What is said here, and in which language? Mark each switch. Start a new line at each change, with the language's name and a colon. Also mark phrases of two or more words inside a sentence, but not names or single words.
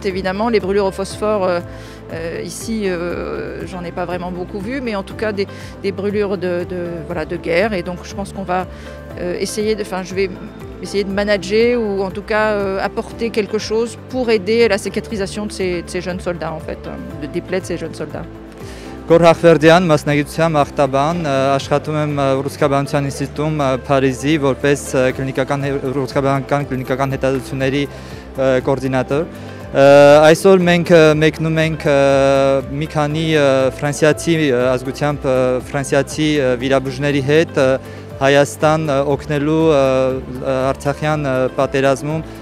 French: Évidemment, les brûlures au phosphore, ici, j'en ai pas vraiment beaucoup vu, mais en tout cas des brûlures de guerre. Et donc je pense qu'on va je vais essayer de manager ou en tout cas apporter quelque chose pour aider à la cicatrisation de ces jeunes soldats, en fait, des plaies de ces jeunes soldats.
Armenian: Գոր Հախվերդյան, մասնագիտությամբ ախտաբան, աշխատում եմ Ռուսկաբանության ինստիտուտում Փարիզի որպես ռուսկաբանական կլինիկական հետազոտությունների կոորդինատոր։ Այսօր մենք մեկնում ենք մի քանի ֆրանսիացի ազգությամբ ֆրանսիացի վիրաբույժների հետ Հայաստան օգնելու Արցախյան պատերազմում